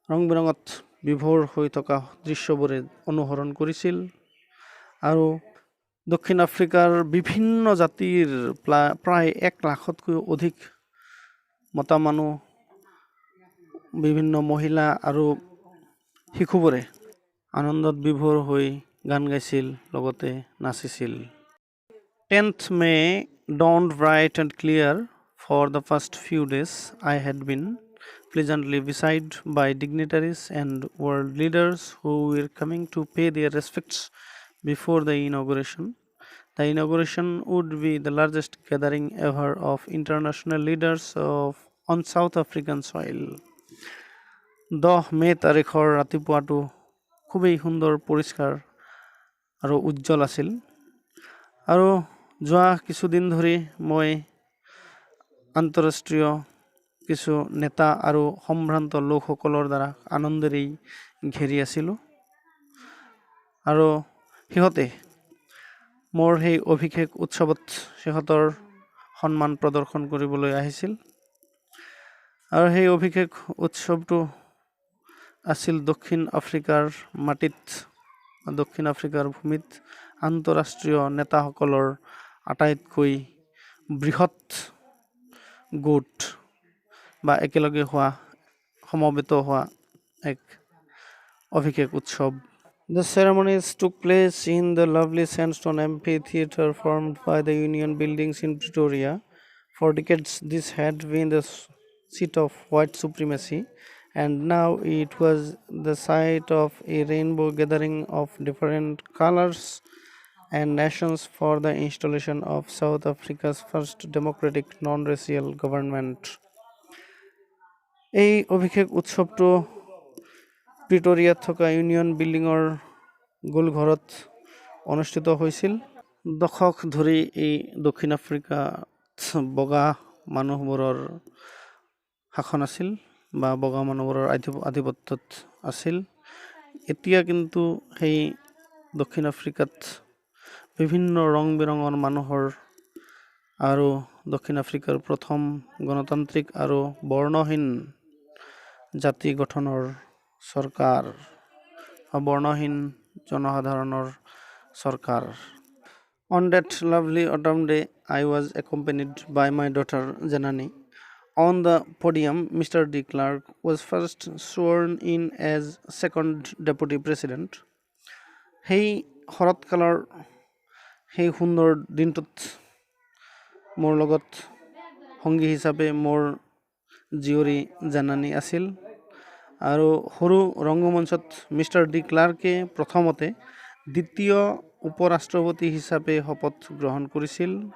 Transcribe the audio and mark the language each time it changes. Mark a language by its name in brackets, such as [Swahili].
[Assamese] বিৰঙত বিভোৰ হৈ থকা দৃশ্যবোৰে অনুসৰণ কৰিছিল আৰু দক্ষিণ আফ্ৰিকাৰ বিভিন্ন জাতিৰ প্ৰায় 1 লাখতকৈ অধিক মতা মানুহ, বিভিন্ন মহিলা আৰু শিশুবোৰে আনন্দত বিভোৰ হৈ গান গাইছিল, লগতে নাচিছিল। [English] 10th May dawned bright and clear. For the first few days, I had been pleasantly visited by dignitaries and world leaders who were coming to pay their respects before the inauguration. The inauguration would be the largest gathering ever of international leaders on South African soil. [Assamese] 10 মে তাৰিখৰ ৰাতিপুৱাটো খুবেই সুন্দৰ, পৰিষ্কাৰ আৰু উজ্জ্বল আছিল আৰু যোৱা কিছুদিন ধৰি মই আন্তঃৰাষ্ট্ৰীয় কিছু নেতা আৰু সম্ভ্ৰান্ত লোকসকলৰ দ্বাৰা আনন্দেৰে ঘেৰি আছিলোঁ আৰু সিহঁতে মোৰ সেই অভিষেক উৎসৱত সিহঁতৰ সন্মান প্ৰদৰ্শন কৰিবলৈ আহিছিল আৰু সেই অভিষেক উৎসৱটো আছিল দক্ষিণ আফ্ৰিকাৰ মাটিত, দক্ষিণ আফ্ৰিকাৰ ভূমিত আন্তঃৰাষ্ট্ৰীয় নেতাসকলৰ আটাইতকৈ বৃহৎ গোট বা একেলগে সমবেত হোৱা এক অভিষেক উৎসৱ। [English] The ceremonies took place in the lovely sandstone amphitheater formed by the Union Buildings in Pretoria. For decades, this had been the seat of white supremacy, and now it was the site of a rainbow gathering of different colors and Nations for the installation of South Africa's first democratic non-racial government. [Assamese] এই অভিষেক উৎসৱটো প্ৰিটৰিয়াত থকা union বিল্ডিঙৰ গোলঘৰত অনুষ্ঠিত হৈছিল। দশক ধৰি এই দক্ষিণ আফ্ৰিকাত বগা মানুহবোৰৰ শাসন আছিল বা বগা মানুহবোৰৰ আধিপত্যত আছিল। এতিয়া কিন্তু সেই দক্ষিণ আফ্ৰিকাত বিভিন্ন ৰং বিৰঙৰ মানুহৰ আৰু দক্ষিণ আফ্ৰিকাৰ প্ৰথম গণতান্ত্ৰিক আৰু বৰ্ণহীন জাতি গঠনৰ চৰকাৰ বা বৰ্ণহীন জনসাধাৰণৰ চৰকাৰ। [English] On that lovely autumn day, I was accompanied by my daughter Janani. On the podium, Mr. de Klerk was first sworn in as second deputy president. [Assamese] সেই শৰৎকালৰ সেই সুন্দৰ দিনটোত মোৰ লগত সংগী হিচাপে মোৰ জীয়ৰী জানানী আছিল আৰু সৰু ৰংগমঞ্চত মিষ্টাৰ ডি ক্লাৰ্কে প্ৰথমতে দ্বিতীয় উপৰাষ্ট্ৰপতি হিচাপে শপত গ্ৰহণ কৰিছিল।